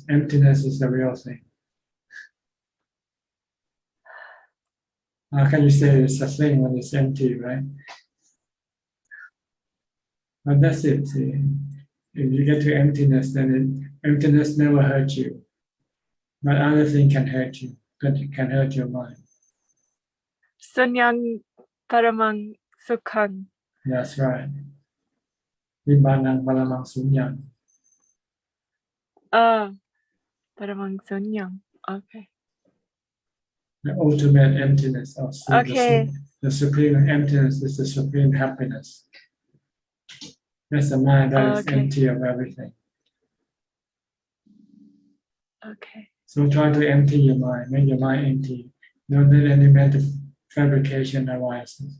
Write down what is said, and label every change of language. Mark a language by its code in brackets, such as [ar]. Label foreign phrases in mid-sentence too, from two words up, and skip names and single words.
[en] Emptiness is the real thing. How can you say it's a thing when it's empty, right? But that's it. See? If you get to emptiness, then emptiness never hurts you. But other thing can hurt you. Can hurt your mind. [pi] Sunyang paramang sukhang. [en] That's right. [pi] Nibbānang paramang sunyang. Paramang sunyang. [en] Okay. The ultimate emptiness of Okay. the supreme emptiness is the supreme happiness. That's the mind that is empty of everything. Okay. So try to empty your mind, make your mind empty. Don't let any mental fabrication arises.